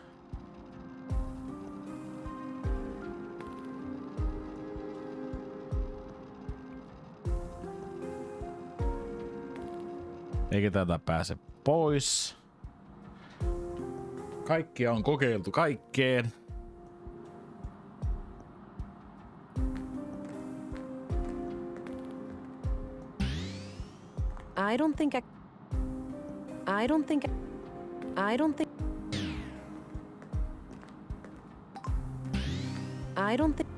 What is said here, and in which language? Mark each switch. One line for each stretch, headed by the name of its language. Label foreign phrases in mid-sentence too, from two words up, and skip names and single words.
Finnish: Eikä tätä pääse pois. Kaikkia on kokeiltu kaikkeen.
English: I don't think. I don't think. I don't think. I don't think.